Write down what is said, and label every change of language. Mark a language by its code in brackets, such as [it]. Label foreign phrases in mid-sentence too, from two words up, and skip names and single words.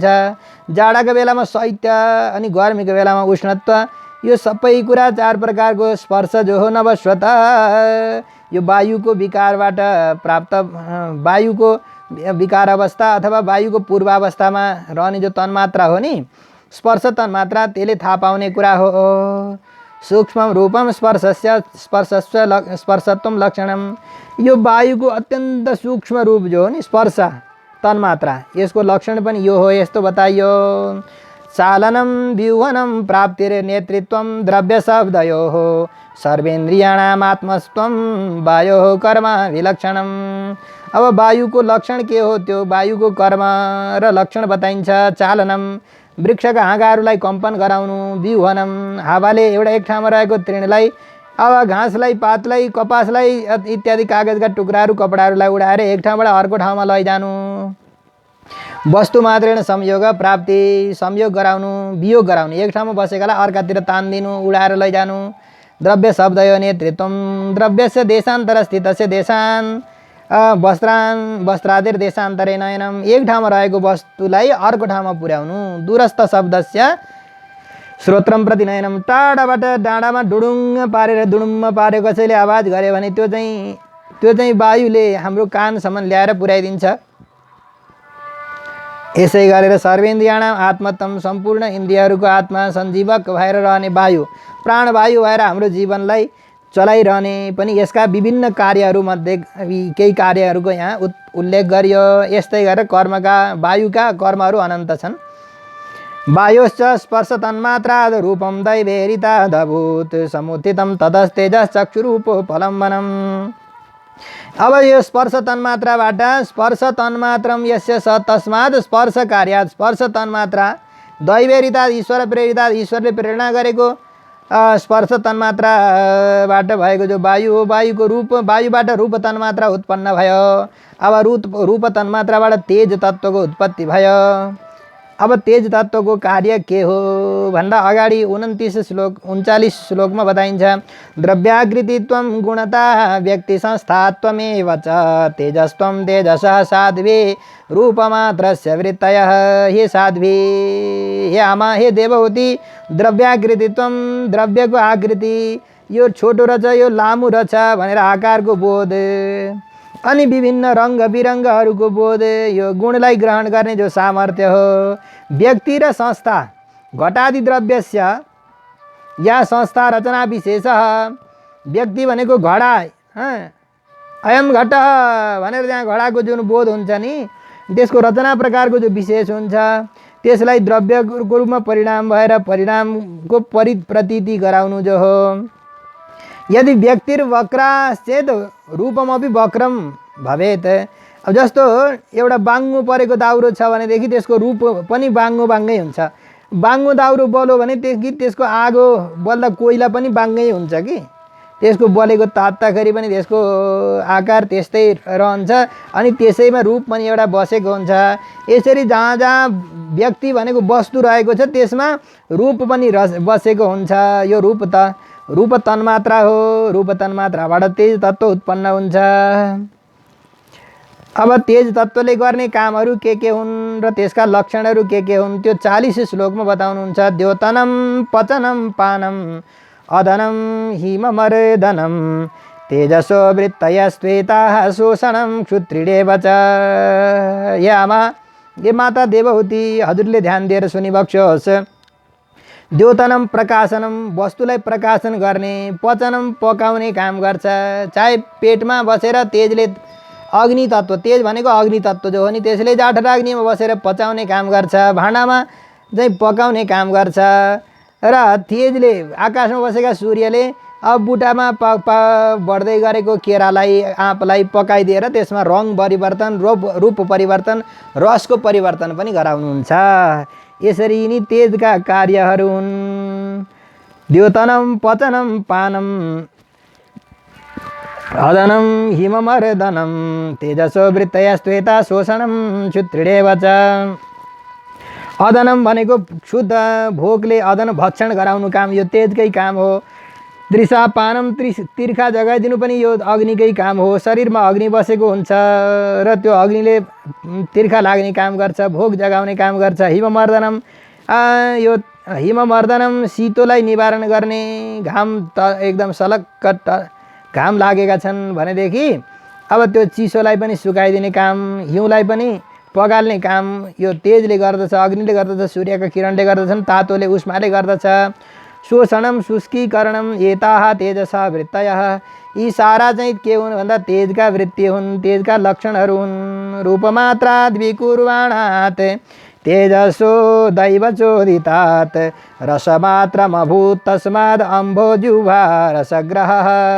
[ne] जाडाको बेलामा शैत्य अनि गर्मीको बेलामा उष्णत्व, यो सबै कुरा 4 प्रकारको स्पर्श जो हो नभस्वत, यो वायुको विकारबाट प्राप्त, वायुको विकार अवस्था अथवा वायुको पूर्वावस्थामा रहने जो तन्मात्रा हो नि, स्पर्श तन्मात्रा, त्यसले थाहा पाउने कुरा हो। [sa] सूक्ष्म रूपम स्पर्शस्य स्पर्शत्वम लक्षणम, [ne] यो वायुको अत्यन्त सूक्ष्म रूप जो हो नि स्पर्श तन्मात्रा, यसको लक्षण पनि यो हो। यस्तो बताइयो। [sa] चालनम व्यूहनम प्राप्तिर नेतृत्वम द्रव्य शब्दयोः सर्वेन्द्रियाणाम आत्मस्त्वम वायोः कर्म विलक्षणम। [ne] अब वायुको लक्षण के हो? त्यो वायुको कर्म र लक्षण बताइन्छ। चालनम, वृक्षका हाँगाहरूलाई कम्पन गराउनु। व्यूहनम, हावाले एउटा एक ठाउँमा रहेको तृणलाई, अब घाँसलाई, पातलाई, कपासलाई इत्यादि कागजका टुक्राहरू, कपडाहरूलाई उडाएर एक ठाउँबाट अर्को ठाउँमा लैजानु। [sa] वस्तु मात्रेण संयोग प्राप्ति, [ne] संयोग गराउनु, वियोग गराउनु, एक ठाउँमा बसेकालाई अर्कातिर तान्दिनु, उडाएर लैजानु। [sa] द्रव्य शब्दयो नेतृत्वम, द्रव्यस्य देशान्तर स्थितस्य देशान वस्त्रादिर देशान्तरे नयनम, [ne] एक ठाउँमा रहेको वस्तुलाई अर्को ठाउँमा पुर्याउनु। [sa] दूरस्थ शब्दस्य श्रोत्रम प्रति नयनम, [ne] टाढाबाट डाँडामा डुडुङ्ग पारेर दुडुम्म पारे कसैले आवाज गरे भने त्यो चाहिँ वायुले हाम्रो कानसम्म ल्याएर पुर्याइदिन्छ। यसै गरेर [sa] सर्वेन्द्रियाणाम आत्मतम, [ne] सम्पूर्ण इन्द्रियहरूको आत्मा सञ्जीवक भएर रहने वायु, प्राणवायु भएर हाम्रो जीवनलाई चलाइरहने पनि यसका विभिन्न कार्यहरूमध्ये केही कार्यहरूको यहाँ उल्लेख गरियो। यस्तै गरेर वायुका कर्महरू अनन्त छन्। [sa] वायोश्च स्पर्श तन्मात्राद रूपम दैवेरितादभूत समुत्थितम तदस्तेजस चक्षुरूपो फलम्बनम। [ne] अब यो स्पर्श तन्मात्राबाट, [sa] स्पर्श तन्मात्रम यस्य स तस्मात् स्पर्श कार्यात्, स्पर्श तन्मात्रा दैवेरिताद, ईश्वर प्रेरिताद, [ne] ईश्वरले प्रेरणा गरेको स्पर्श तन्मात्राबाट भएको जो वायु हो, वायुको रूप, वायुबाट रूप तन्मात्रा उत्पन्न भयो। अब रूप तन्मात्राबाट तेज तत्त्वको उत्पत्ति भयो। अब तेज तत्त्वको कार्य के हो भन्दा अगाडि 39 श्लोकमा बताइन्छ। [sa] द्रव्याकृतित्वं गुणता व्यक्ति संस्थात्वमेव च तेजस्त्वं तेजसः साध्वी रूपमात्रस्य वृत्तयः। [ne] हे साध्वी, हे आमा, हे देवहूति, द्रव्याकृतित्वं, द्रव्यको आकृति, यो छोटो रहेछ, यो लामो रहेछ भनेर आकारको बोध, अनि विभिन्न रङ्ग बिरङ्गहरूको बोध, यो गुणलाई ग्रहण गर्ने जो सामर्थ्य हो। [sa] व्यक्ति र संस्था घटादि द्रव्यस्य या संस्था रचना विशेषः, [ne] व्यक्ति भनेको घडा, [sa] अयम घट [ne] भनेर त्यहाँ घडाको जुन बोध हुन्छ नि, त्यसको रचना प्रकारको जो विशेष हुन्छ, त्यसलाई द्रव्यको रूपमा परिणाम भएर परिणामको प्रतीति गराउनु जो हो। [sa] यदि व्यक्तिर्वक्राश्चेत् रूपमपि वक्रम भवेत्। [ne] अब जस्तो एउटा बाङ्गो परेको दाउरो छ भनेदेखि त्यसको रूप पनि बाङ्गै हुन्छ। बाङ्गो दाउरो बल्यो भने त्यसको आगो बल्दा कोइला पनि बाङ्गै हुन्छ कि, त्यसको बलेको तात्दाखेरि पनि त्यसको आकार त्यस्तै रहन्छ, अनि त्यसैमा रूप पनि एउटा बसेको हुन्छ। यसरी जहाँ जहाँ व्यक्ति भनेको वस्तु रहेको छ त्यसमा रूप पनि बसेको हुन्छ। यो रूप तन्मात्रा हो। रूप तन्मात्राबाट तेज तत्त्व उत्पन्न हुन्छ। अब तेज तत्त्वले गर्ने कामहरू के हुन् र त्यसका लक्षणहरू के हुन् त्यो 40 श्लोकमा बताउनुहुन्छ। [sa] द्योतनम पचनम पानम अदनम हिममर्दनम तेजसो वृत्तयस्त्वेताः शोषणम क्षुत्रिडेव च। [ne] हे आमा, हे माता देवहूति, हजुरले ध्यान दिएर सुनिबक्सोस्। [sa] द्योतनम प्रकाशनम, [ne] वस्तुलाई प्रकाशन गर्ने, पचनम पकाउने काम गर्छ। चाहे पेटमा बसेर तेजले, अग्नि तत्त्व, तेज भनेको अग्नि तत्त्व जो हो नि, त्यसले जाठराग्निमा बसेर पचाउने काम गर्छ, भाँडामा चाहिँ पकाउने काम गर्छ। र तेजले, आकाशमा बसेका सूर्यले अब बुटामा बढ्दै गरेको केरालाई, आँपलाई पकाइदिएर त्यसमा रङ परिवर्तन, रूप परिवर्तन, रसको परिवर्तन पनि गराउनुहुन्छ। यसरी नि तेजका कार्यहरू हुन्। [sa] द्योतनम पचनम पानम अदनम हिममर्दनम तेजसो वृत्तयस्त्वेता शोषणम क्षुत्रिडेव च। [ne] अदनम भनेको शुद्ध भोकले अदन भक्षण गराउनु काम, यो तेजकै काम हो। दृशापानम तिर्खा जगाइदिनु पनि यो अग्निकै काम हो। शरीरमा अग्नि बसेको हुन्छ र त्यो अग्निले तिर्खा लाग्ने काम गर्छ, भोक जगाउने काम गर्छ। हिममर्दनम यो हिममर्दनम शीतोलाई निवारण गर्ने, घाम त एकदम सलक्क घाम लागेका छन् भनेदेखि अब त्यो चिसोलाई पनि सुकाइदिने काम, हिउँलाई पनि पगाल्ने काम यो तेजले गर्दछ, अग्निले गर्दछ, सूर्यका किरणले गर्दछन्, तातोले उष्माले गर्दछ। [sa] शोषणम शुष्कीकरणम एताः तेजसा वृत्तयः, [ne] यी सारा चाहिँ के हुन् भन्दा तेजका वृत्ति हुन्, तेजका लक्षणहरू हुन्। [sa] रूपमात्रात् विकुर्वाणात् तेजसो दैवचोदितात् रसमात्रमभूत् तस्माद् अम्भोजुह्वा रसग्रहः।